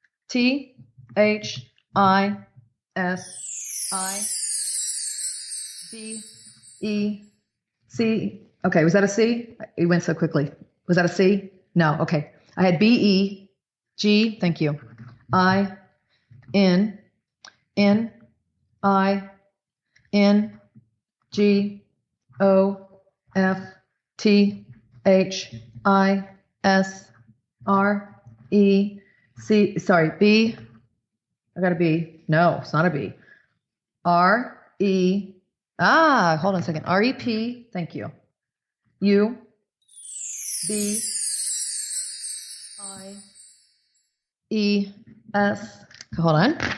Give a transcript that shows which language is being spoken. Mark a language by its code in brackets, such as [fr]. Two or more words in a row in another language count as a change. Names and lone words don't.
[en] T H I S I B E C. Okay, was that a C? It went so quickly. Was that a C? No. Okay. I had B E G. Thank you. I N N I N G O F T H I S R E C. Sorry, B. I got a B. No, it's not a B. R E. Hold on a second. R E P. Thank you. U B I E S. Hold on.